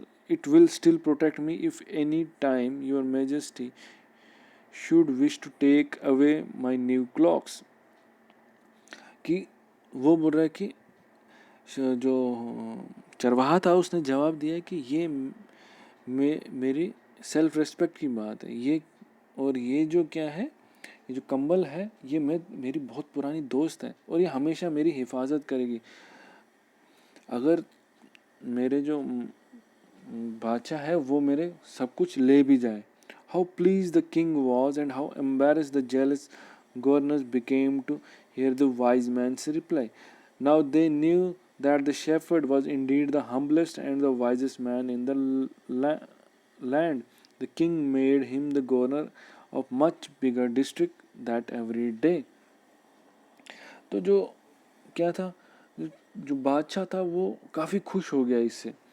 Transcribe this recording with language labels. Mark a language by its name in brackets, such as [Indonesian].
[English] It will still protect me if any time your majesty should wish to take away my new clocks." [Hindi] कि वो बोल रहा है कि जो चरवाहा था उसने जवाब दिया कि ये मेरी सेल्फ रिस्पेक्ट की बात है. ये जो क्या है, ये जो कंबल है ये मेरी बहुत पुरानी दोस्त है और ये हमेशा मेरी हिफाजत करेगी. अगर मेरे जो बादशाह है वो मेरे सब कुछ ले भी जाए. [English] How please the king was and how embarrassed the jealous governors became to hear the wise man's reply. Now they knew that the shepherd was indeed the humblest and the wisest man in the land. The king made him the governor of much bigger district that every day. [Hindi] तो जो क्या था, जो बादशाह था वो काफ़ी खुश हो गया इससे.